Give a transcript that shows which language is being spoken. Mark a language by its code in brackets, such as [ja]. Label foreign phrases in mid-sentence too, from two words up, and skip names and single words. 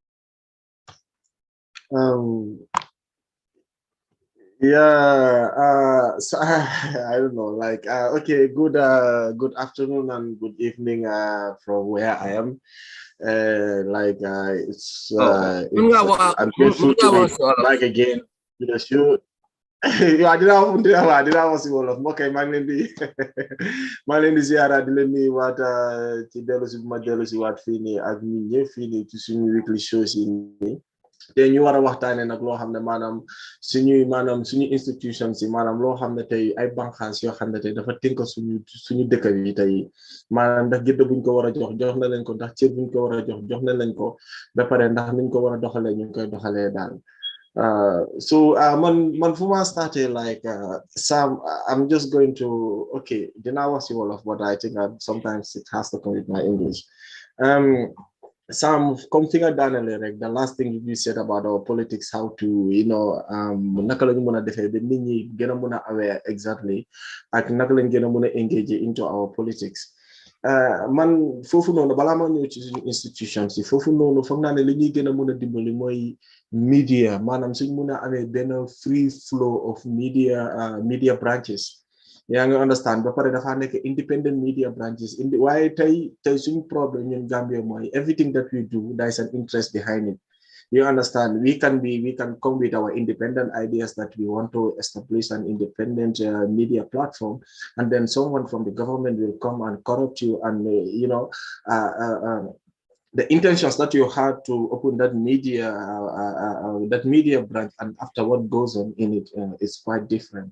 [en] Yeah, so I don't know, like okay, good afternoon and good evening from where I am. I'm grateful to be back again to the show. Yeah, [wo] dina wax si wolof moo koy maa ngi leen di maa ngi leen di ziara di leen nuyu waat ci dellu si bu ma dellu si waat fii nii ak ñun ñëpp fii nii ci suñu [en] weekly show [wo] si nii te ñu war a waxtaanee nag loo xam ne maanaam suñu institutions yi maanaam loo xam ne tey ay banqaas yoo xam ne tey dafa tënk suñu dëkk yi tey maanaam ndax gëdd buñ ko war a jox na leen ko ndax cër buñ ko war a jox na leen ko ba pare ndax niñ ko war a doxalee ñu ngi koy doxalee daal. [en] Man for my started like Sam, I'm just going to [wo] dinaa wax si wolof [en] but I think sometimes it has to come with my English. [wo] Sam, comme fi nga daanale rek [en] the last thing you said about our politics, how to [wo] naka la ñu mën a defee ba nit ñi gën a mën a [en] aware exactly [wo] ak naka lañ gën a mën a [en] engage into our politics. [wo] Man foofu noonu balaa ma ñëw ci suñu institutions yi foofu noonu foog naa ne li ñuy gën a mën a dimbali mooy media maanaam suñ mën a amee benn [en] free flow of media branches [wo] yaa ngi understand ba pare dafa nekk [en] independent media branches [wo] waaye tey suñu problème ñun Gambia mooy [en] everything that we do there is an interest behind it. You understand? We can come with our independent ideas that we want to establish an independent media platform, and then someone from the government will come and corrupt you, and the intentions that you had to open that media branch, and after what goes on in it is quite different.